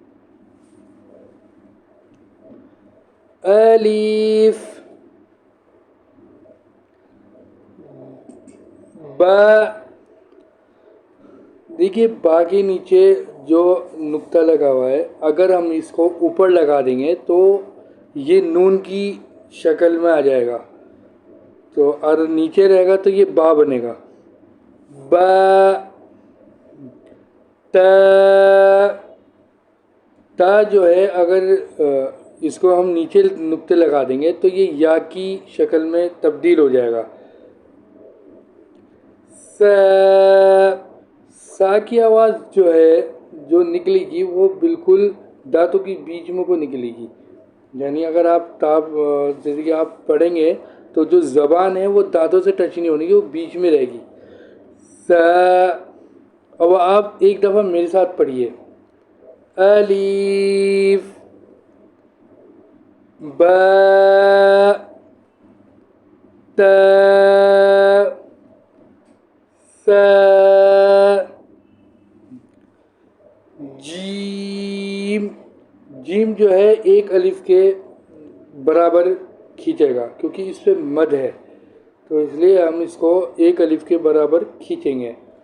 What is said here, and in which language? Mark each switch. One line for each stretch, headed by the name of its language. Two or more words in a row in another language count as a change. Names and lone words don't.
Urdu: الف با، دیکھیے با کے نیچے جو نقطہ لگا ہوا ہے، اگر ہم اس کو اوپر لگا دیں گے تو یہ نون کی شکل میں آ جائے گا، تو اور نیچے رہے گا تو یہ با بنے گا۔ با تا جو ہے اگر اس کو ہم نیچے نقطے لگا دیں گے تو یہ یا کی شکل میں تبدیل ہو جائے گا۔ سا کی آواز جو ہے جو نکلے گی وہ بالکل دانتوں کے بیچ میں کو نکلے گی، یعنی اگر آپ جیسے کہ آپ پڑھیں گے تو جو زبان ہے وہ دانتوں سے ٹچ نہیں ہونے گی، وہ بیچ میں رہے گی۔ اب آپ ایک دفعہ میرے ساتھ پڑھیے، الف با تا سا جیم۔ جیم جو ہے ایک الف کے برابر کھینچے گا کیونکہ اس پہ مد ہے، تو اس لیے ہم اس کو ایک الف کے برابر کھینچیں گے۔